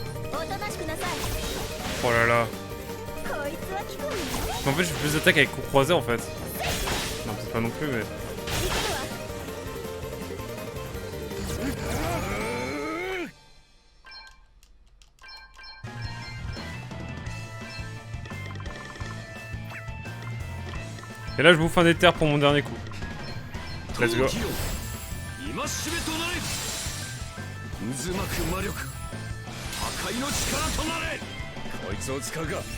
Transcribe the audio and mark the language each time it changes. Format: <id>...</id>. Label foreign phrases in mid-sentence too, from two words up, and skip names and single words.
<ja>おとなしくなさい。</ja> <fr>Oh là là.</fr> <ja>こいつは効くんだね。</ja> <fr>En fait, je fais plus d'attaques avec coups croisés en fait. Non, peut-être pas non plus, mais.</fr> <ja>行くわ。</ja> <fr>Et là, je bouffe un éther pour mon dernier coup.</fr> <en>Let's go.</en> <ja>今しめとなれ渦巻く魔力破壊の力となれこいつを使うか</ja>